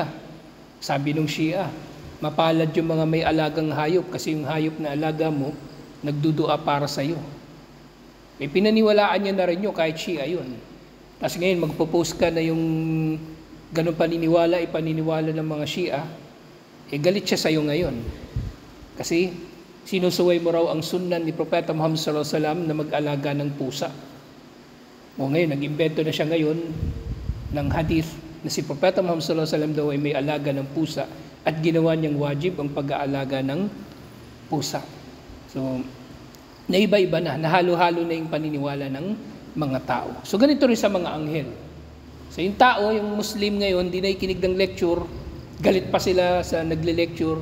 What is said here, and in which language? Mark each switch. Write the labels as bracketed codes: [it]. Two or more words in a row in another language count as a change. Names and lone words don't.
[tl] Sabi nung Shia, mapalad yung mga may alagang hayop kasi yung hayop na alaga mo, nagdudua para sa iyo. May pinaniwalaan niya na rin yun kahit Shia yun. Tapos ngayon magpo-post ka na yung ganun paniniwala, ipaniniwala ng mga Shia, galit siya sa iyo ngayon. Kasi sinusuway mo raw ang sunnan ni Propeta Muhammad [ar] صلى الله عليه وسلم [tl] na mag-alaga ng pusa. O ngayon, nag-imbento na siya ngayon ng hadith na si Propeta Muhammad [ar] صلى الله عليه وسلم [tl] daw ay may alaga ng pusa at ginawa niyang wajib ang pag-aalaga ng pusa. So, naiba-iba na, nahalo-halo na yung paniniwala ng mga tao. So, ganito rin sa mga anghel. So, yung tao, yung Muslim ngayon, di nakikinig ng lecture, galit pa sila sa nagle-lecture.